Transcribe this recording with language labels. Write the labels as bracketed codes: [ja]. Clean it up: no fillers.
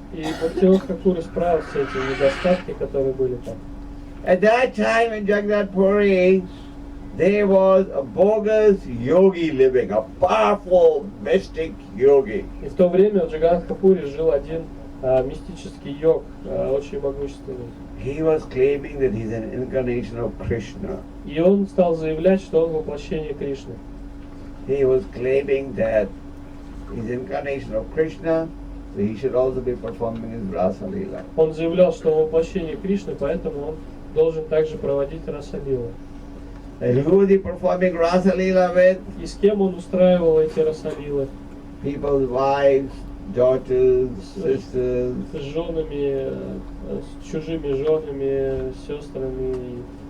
[ru] И Бхактивинода Тхакур исправил все эти недостатки, которые были там. [en] At that time in Jagannath Puri, there was a bogus yogi living, a powerful mystic yogi. [ru] И в то время в Джаганнатхапуре жил один мистический йог, очень могущественный. [en] He was claiming that he's an incarnation of Krishna. [ru] И он стал заявлять, что он воплощение Кришны. [en] He was claiming that he's incarnation of Krishna, so he should also be performing his Rasa Leela. [ru] Он заявлял, что он воплощение Кришны, поэтому он должен также проводить Раса-лилу. [en] And who was he performing Rasa Leela with? [ru] И с кем он устраивал эти Раса-лилы? [en] People's wives, daughters, sisters. [ru] С женами, с чужими женами, сестрами,